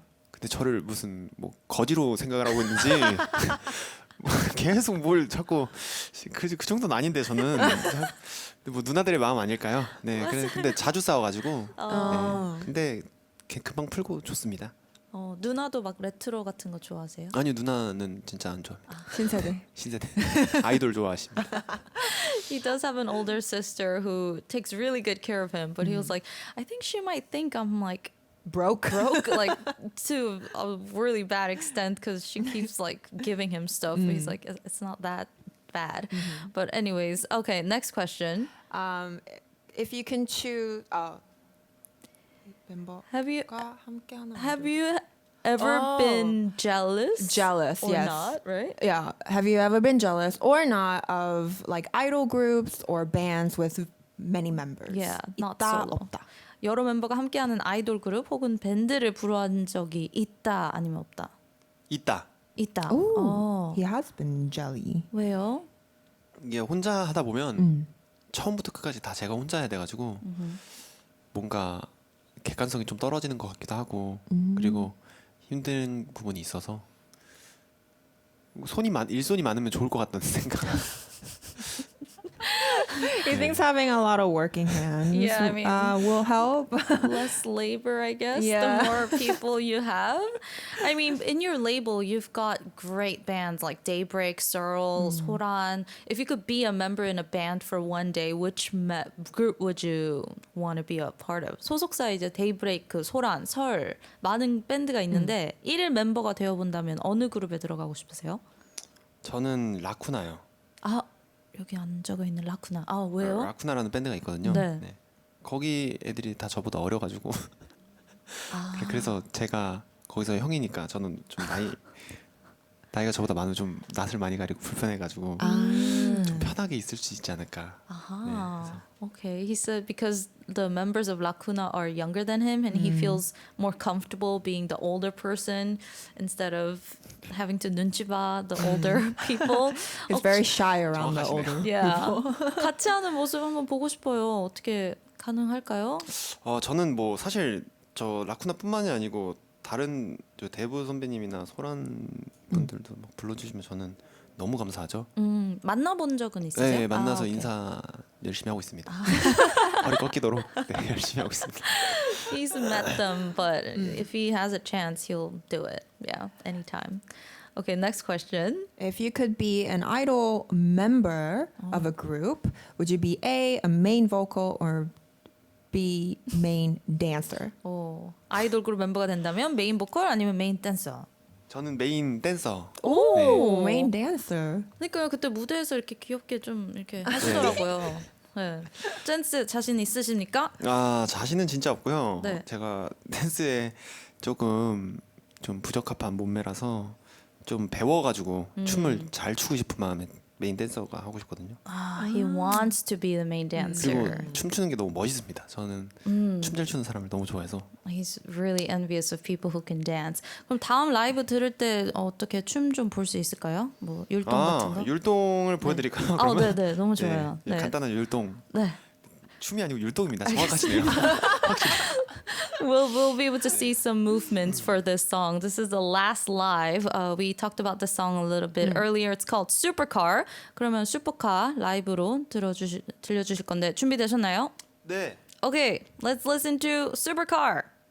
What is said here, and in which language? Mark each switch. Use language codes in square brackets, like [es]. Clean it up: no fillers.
[ko] 근데 저를 무슨 뭐 거지로 생각을 하고 있는지 계속 뭘 자꾸 그 정도는 아닌데 저는 뭐 누나들의 마음 아닐까요? 네, 근데 자주 싸워가지고 네, 근데 금방 풀고 좋습니다. 누나도 막 레트로 같은 거 좋아하세요? 아니요, 누나는 진짜 안 좋아합니다. 신세대. 신세대 아이돌 좋아하십니다. [en] He does have an older sister who takes really good care of him, but he was like, I think she might think I'm like Broke. like to a really bad extent because she keeps like giving him stuff. But he's like, it's not that bad. But anyways, okay, next question. If you can choose, 멤버가 Have you [ko] 함께 하는 [en] ever been jealous? Jealous, or yes. not, right? Yeah. Have you ever been jealous or not of like idol groups or bands with many members? Yeah, not [ko] 있다, [en] solo. [ko] 없다. 여러 멤버가 함께하는 아이돌 그룹 혹은 밴드를 부러운 적이 있다 아니면 없다? 있다. 있다. [en] Ooh, he has been jelly. [ko] 왜요? 이게 혼자 하다 보면 처음부터 끝까지 다 제가 혼자 해야 돼가지고 뭔가 객관성이 좀 떨어지는 것 같기도 하고 그리고 힘든 부분이 있어서 일손이 많으면 좋을 것 같다는 생각. [en] He thinks having a lot of working hands Yeah, I mean- will help. Less labor, I guess, Yeah. the more people you have. I mean, in your label, you've got great bands like Daybreak, Searle, 소란. If you could be a member in a band for one day, which group would you want to be a part of? [ko] 소속사 이제 Daybreak, 소란, 설 많은 밴드가 있는데 1일 멤버가 되어본다면 어느 그룹에 들어가고 싶으세요? 저는 라쿠나요. 아, 여기 안 적어 있는 라쿠나. 아, 왜요? 라쿠나라는 밴드가 있거든요. 네. 네. 거기 애들이 다 저보다 어려가지고 그래서 제가 거기서 형이니까 저는 좀 나이가 저보다 많으면 좀 낯을 많이 가리고 불편해가지고 좀 편하게 있을 수 있지 않을까. [en] Ah, okay. He said because the members of Lacuna are younger than him and he feels more comfortable being the older person instead of having to [ko] 눈치 봐 [en] the older people. He's very shy around the [ko] 정확하시네요. [en] older Yeah. people. [ko] 같이 하는 모습 한번 보고 싶어요. 어떻게 가능할까요? 저는 뭐 사실 저 라쿠나뿐만이 아니고 다른 저 대부 선배님이나 소란 분들도 막 불러주시면 저는 너무 감사하죠. 만나본 적은 있으세요? 네, 만나서 오케이. 인사 열심히 하고 있습니다. 허리 꺾이도록 네, 열심히 하고 있습니다. [en] He's met them, but if he has a chance, he'll do it. Yeah, anytime. Okay, next question. If you could be an idol member of a group, would you be A, a main vocal, or B, main dancer? [ko] 아이돌 그룹 멤버가 된다면 메인 보컬 아니면 메인 댄서? 저는 메인 댄서. [en] Oh, main dancer. [ko] 그러니까 그때 무대에서 이렇게 귀엽게 좀 이렇게 하시더라고요. 네. 댄스 자신 있으십니까? 자신은 진짜 없고요. 네. 제가 댄스에 조금 좀 부적합한 몸매라서 좀 배워가지고 춤을 잘 추고 싶은 마음에 메인 댄서가 하고 싶거든요. [en] He wants to be the main [ko] 그리고 [en] dancer. [ko] 춤추는 게 너무 멋있습니다. 저는 춤 잘 추는 사람을 너무 좋아해서. [en] He's really envious of people who can dance. [ko] 그럼 다음 라이브 들을 때 어떻게 춤 좀 볼 수 있을까요? 뭐 율동 같은 거? 율동을 보여드릴까요? 아, 그러면? 네, 너무 좋아요. 네, 네. 간단한 율동. 네. 춤이 아니고 율동입니다. 정확하시네요. [en] We'll be able to see some movements for this song. This is the last live. We talked about the song a little bit earlier. It's called Supercar. [ko] 그러면 슈퍼카 라이브로 들려주실 건데 준비되셨나요? 네. [en] Okay, let's listen to Supercar.